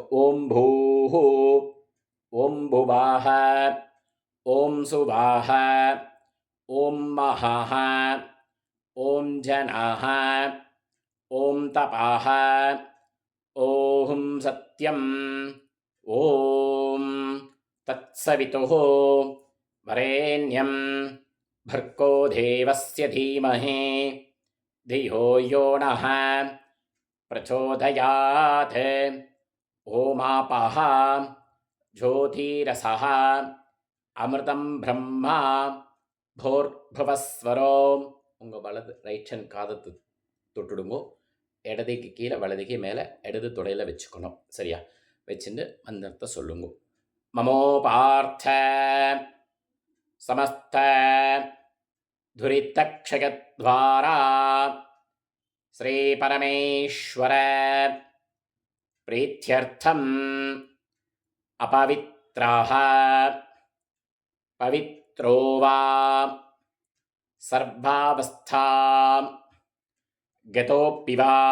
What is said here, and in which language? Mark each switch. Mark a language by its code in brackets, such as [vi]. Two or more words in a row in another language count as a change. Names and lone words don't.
[sa] ॐ भूः, ॐ भुवः, ॐ स्वः, ॐ महः, ॐ जनः, ॐ तपः, ॐ सत्यम्, ॐ तत्सवितुः वरेण्यम् भर्गो देवस्य धीमहि धियो यो नः प्रचोदयात्. ओमापः ज्योतिरसः अमृतं ब्रह्मा भूर्भुवस्वरो. [ta] உங்கள் வலது [en] right hand [ta] காதத்து தொட்டுடுங்கோ. இடதைக்கு கீழே வலதுக்கு மேலே இடது தொடையில் வச்சுக்கணும். சரியா வச்சுட்டு மந்திரத்தை சொல்லுங்க. [sa] மமோபார்த்த समस्त दुरितक्षयद्वारा श्री परमेश्वर प्रीत्यर्थम अपवित्राः पवित्रो वा सर्वावस्थां गतोऽपि वा